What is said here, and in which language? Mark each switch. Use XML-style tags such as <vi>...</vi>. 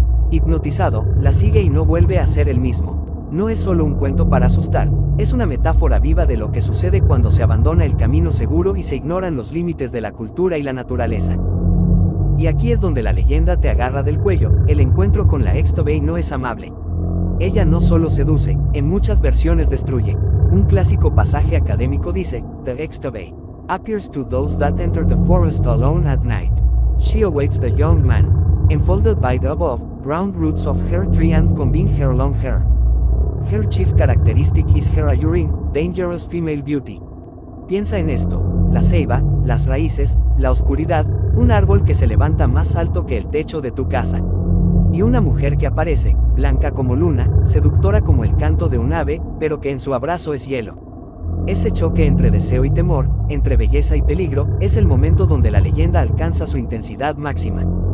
<es>Hipnotizado, la sigue y no vuelve a ser el mismo. No es solo un cuento para asustar, es una metáfora viva de lo que sucede cuando se abandona el camino seguro y se ignoran los límites de la cultura y la naturaleza. Y aquí es donde la leyenda te agarra del cuello, el encuentro con la Extobey no es amable. Ella no solo seduce, en muchas versiones destruye. Un clásico pasaje académico dice,</es> <en>The Extobey appears to those that enter the forest alone at night. She awaits the young man, enfolded by the above, brown roots of her tree and combing her long hair. Her chief characteristic is her alluring, dangerous female beauty.</en> <es>Piensa en esto, la ceiba, las raíces, la oscuridad, un árbol que se levanta más alto que el techo de tu casa. Y una mujer que aparece, blanca como luna, seductora como el canto de un ave, pero que en su abrazo es hielo. Ese choque entre deseo y temor, entre belleza y peligro, es el momento donde la leyenda alcanza su intensidad máxima.</es>